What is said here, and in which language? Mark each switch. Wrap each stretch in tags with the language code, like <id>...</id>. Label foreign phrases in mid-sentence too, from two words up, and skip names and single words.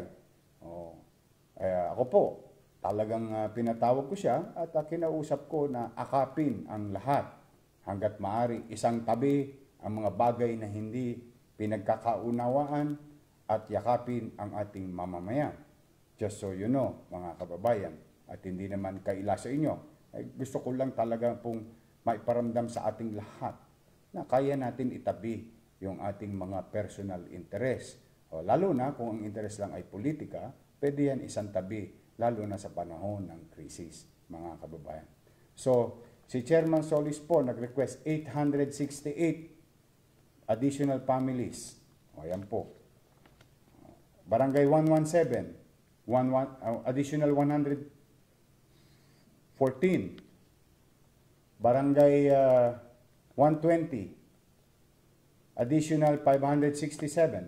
<tl>Ako po, talagang pinatawag ko siya at kinausap ko na akapin ang lahat hanggat maaari. Isang tabi ang mga bagay na hindi pinagkakaunawaan at yakapin ang ating mamamayan.</tl> <en>Just so you know,</en> <tl>mga kababayan, at hindi naman kaila sa inyo, gusto ko lang talaga pong maiparamdam sa ating lahat na kaya natin itabi yung ating mga</tl> <en>personal interest.</en> <tl>Lalo na kung ang interest lang ay politika, pwede yan isang tabi, lalo na sa panahon ng krisis, mga kababayan. So, si Chairman Solis po nag-request 868 additional families. Ayan po. Barangay 117, additional 114. Barangay 120, additional 567.</tl>